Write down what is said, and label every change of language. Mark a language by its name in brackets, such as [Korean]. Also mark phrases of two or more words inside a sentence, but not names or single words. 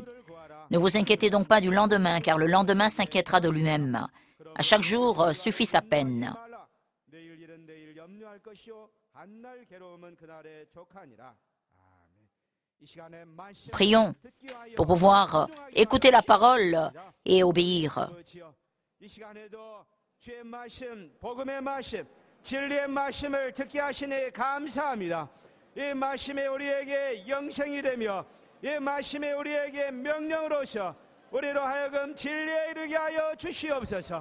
[French] Ne vous inquiétez donc pas du lendemain, car le lendemain s'inquiétera de lui-même. À chaque jour suffit sa peine. Prions pour pouvoir écouter la parole et obéir. [Korean] 진리의 말씀을 듣게 하시니 감사합니다. 이 말씀이 우리에게 영생이 되며 이 말씀이 우리에게 명령으로서 우리로 하여금 진리에 이르게 하여 주시옵소서.